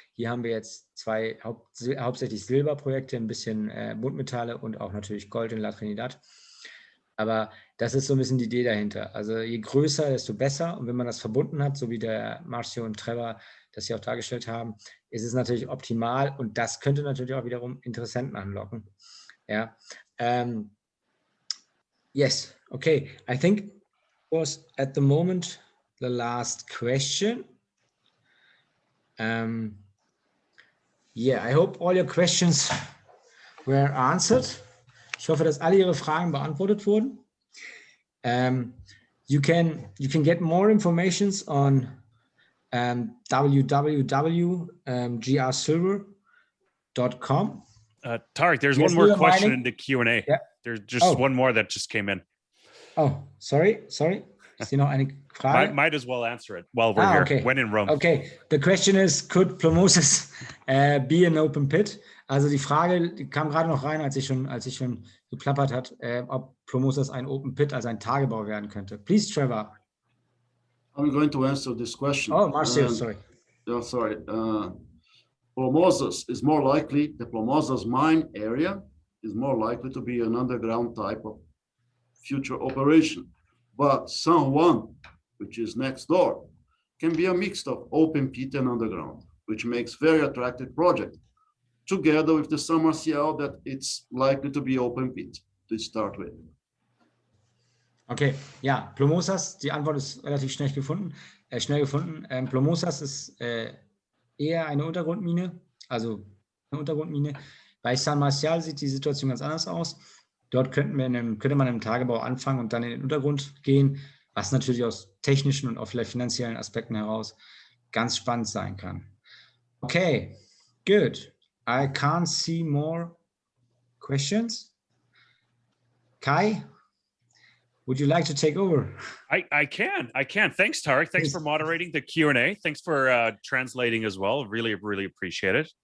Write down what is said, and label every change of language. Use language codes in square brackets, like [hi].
[de] Hier haben wir jetzt zwei hauptsächlich Silberprojekte, ein bisschen Buntmetalle und auch natürlich Gold in La Trinidad. Aber das ist so ein bisschen die Idee dahinter. Also je größer, desto besser. Und wenn man das verbunden hat, so wie der Marcio und Trevor das hier auch dargestellt haben, ist es natürlich optimal. Und das könnte natürlich auch wiederum Interessenten anlocken. Ja. [en] Yes. Okay. I think was at the moment the last question. Yeah, I hope all your questions were answered. [de] Ich hoffe, dass alle Ihre Fragen beantwortet wurden. [en] You can get more information on www.grsilver.com. Tarik, there's one more question in the Q&A. Yeah. There's just one more that just came in. Oh, sorry. [de] Ist hier noch eine Frage? [en] Might as well answer it while we're here. Okay. When in Rome. Okay. The question is, could Plomosis be an open pit? [de] Also die Frage die kam gerade noch rein, als ich schon geplappert hat, ob Plomosis ein Open Pit, also ein Tagebau werden könnte. [en] Please, Trevor. I'm going to answer this question. Oh, Marcio, sorry. Yeah, sorry. Plomosis is more likely, the Plomosis mine area is more likely to be an underground type of future operation. But San Juan, which is next door, can be a mix of open pit and underground, which makes very attractive project, together with the San Marcial that it's likely to be open pit to start with. [de] Okay, ja, Plomosas, die Antwort ist relativ schnell gefunden. Plomosas ist eher eine Untergrundmine, also eine Untergrundmine. Bei San Marcial sieht die Situation ganz anders aus. Dort könnte man im Tagebau anfangen und dann in den Untergrund gehen, was natürlich aus technischen und auch vielleicht finanziellen Aspekten heraus ganz spannend sein kann. [en] Okay, good. I can't see more questions. Kai, would you like to take over? I can. Thanks, Tarik. Thanks for moderating the Q&A. Thanks for translating as well. Really, really appreciate it.